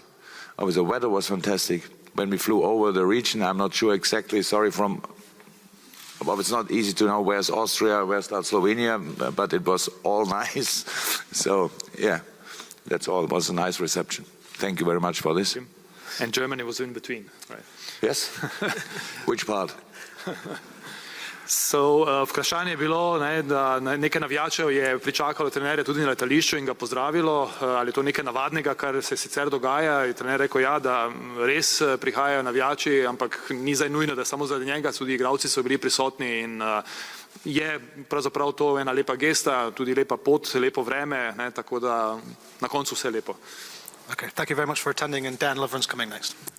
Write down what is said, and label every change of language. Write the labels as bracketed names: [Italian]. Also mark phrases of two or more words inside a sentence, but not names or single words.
[English] The weather was fantastic. When we flew over the region, I'm not sure exactly, but it's not easy to know where's Austria, where's Slovenia, but it was all nice. So, yeah, that's all. It was a nice reception. Thank you very much for this. And Germany was in between, right? Yes? Which part? [Slovenian] Vprašanje je bilo, da nekaj navijačev je pričakalo trenerja tudi na letališču in ga pozdravilo, ali je to nekaj navadnega, kar se sicer dogaja. Je trener rekel, ja, da res prihajajo navijači, ampak ni zdaj nujno, da samo zaradi njega, tudi igralci so bili prisotni, in je pravzaprav to ena lepa gesta, tudi lepa pot, lepo vreme, tako da na koncu vse lepo. [English] Okay, thank you very much for attending, and Dan Lovren's coming next.